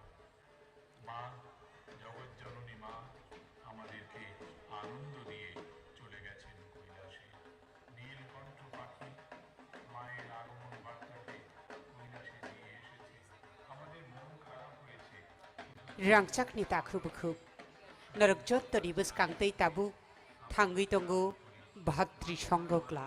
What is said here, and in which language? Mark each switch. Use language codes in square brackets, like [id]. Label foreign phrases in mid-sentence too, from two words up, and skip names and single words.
[bn] মা জগৎ জননী মা আমাদেরকে আনন্দ দিয়ে চলে গেছেন কৈলাসে। নীলকণ্ঠ পাখি মায়ের আগমন বার্তাকে কৈলাসে নিয়ে এসেছে, আমাদের মন খারাপ হয়েছে। [trp] Rangchakni takhubkhub Narokjottoni buskangtei tabu Thangui tongo Bhatrisongho Club.